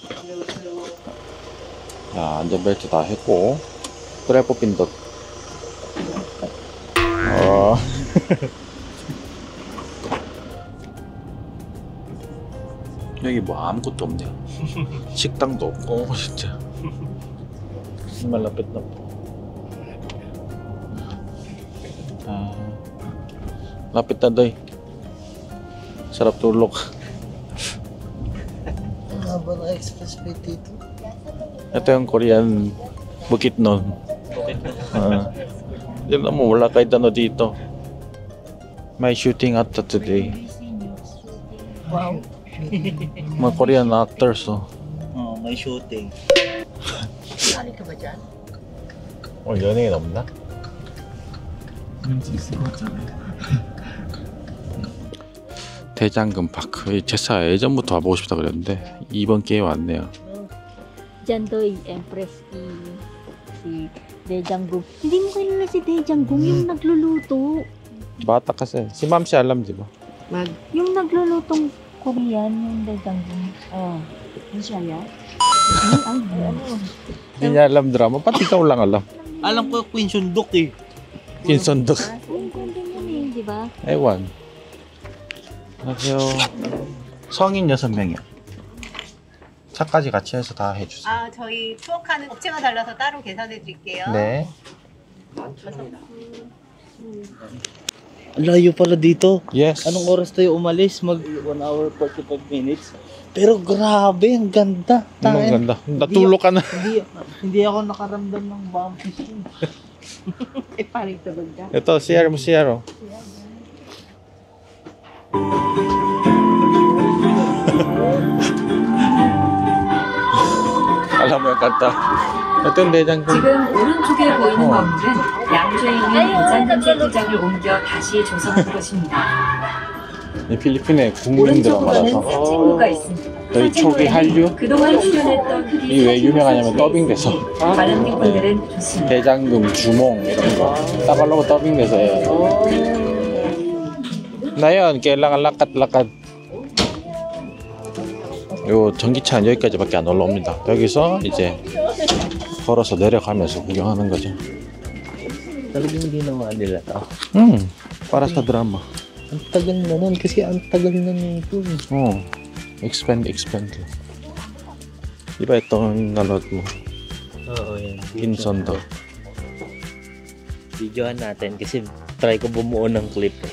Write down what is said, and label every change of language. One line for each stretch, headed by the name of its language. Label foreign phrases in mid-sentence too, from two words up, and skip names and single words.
Korean: 자, 안전벨트 다 했고 트래프 핀도 여기 뭐 아무것도 없네요. 식당도 없고 진짜
Filipino: malapit na po. Lapit na doy. Sarap tulog. Ang haba ng expressway dito. Ito yung Korean Bukidnon. Yan mo, wala kahit ano dito. May shooting at today. Wow. Mga
English: Korean actors,
Filipino: oh. Oh, may shooting. Sali ka ba dyan?
Korean: 연예인 없나? 대장금 파크. 제사 예전부터 와보고 싶다 그랬는데 이번 기회에 왔네요.
Filipino: Diyan to Empress si Daejangung. Hindi mo kilala si Daejangung, yung nagluluto. Bata kasi. Si Ma'am si alam, di ba? Yung naglulutong Korean, yung Daejangung. Oh, yun siya yan? Hindi niya alam drama. Pati ikaw lang alam. Alam ko Queen Sundok eh. Kinsondok. Yung kundin yun eh, di ba?
Korean: 에원. 안녕하세요. 성인 6명이요. 차까지 같이 해서 다 해주세요. 아, 저희 투어카는 업체가 달라서 따로 계산해 드릴게요. 네.
Filipino: Layo pala dito. Yes. Anong oras tayo umalis? Mag 1 hour 45 minutes. Pero grabe, ang ganda. Ang ganda. Natulog ka na. Hindi ako nakaramdam ng bumpy. Eh, paring tulog ka. Ito, CR mo, CR. Alam mo yung kanta. Ito yung 대장금.
Korean: 지금 오른쪽에 보이는 건물은 양주에 있는 대장금 세트장을 옮겨 다시 조성한 곳입니다. 이 필리핀의 국민 오른쪽으로는 드라마라서 새 친구가 있습니다. 여기 초기 한류 그동안 출연했던 이 왜 유명하냐면 더빙돼서 관람객분들은 좋습니다. 대장금, 주몽 이런 거 따발로고 더빙돼서 해요.
Filipino: 나연 kailangan lakad-lakad.
Korean: 요 전기차는 여기까지밖에 안 올라옵니다. 여기서 이제 걸어서 내려가면서 구경하는 거죠.
Filipino: Talagang ginawa nila to. para sa drama. Ang tagal na nun kasi ang tagal na nito. expand. Di ba itong nanood mo? Oo, yan. Kinsondo. Videohan natin kasi try ko bumuo ng clip eh.